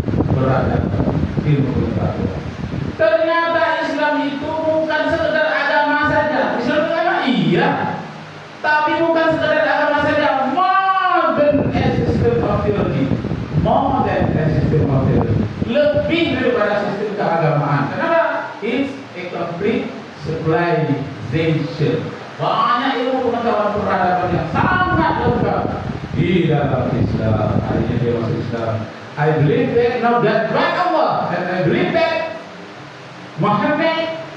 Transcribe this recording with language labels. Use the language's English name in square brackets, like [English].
[Indonesian] Peradaban, ilmu pengetahuan. Ternyata Islam itu bukan sekedar agama saja. Islam agama iya, tapi bukan sekedar agama saja. [English] More than a system of theology. More than a system of theology. [Indonesian] Lebih daripada sistem keagamaan. Kenapa? [English] It's a complete civilization. [Indonesian] Banyak ilmu pengetahuan peradaban yang sangat lengkap di dalam Islam. Akhirnya dia masuk Islam. [English] I believe that now that by Allah, and I believe that Muhammad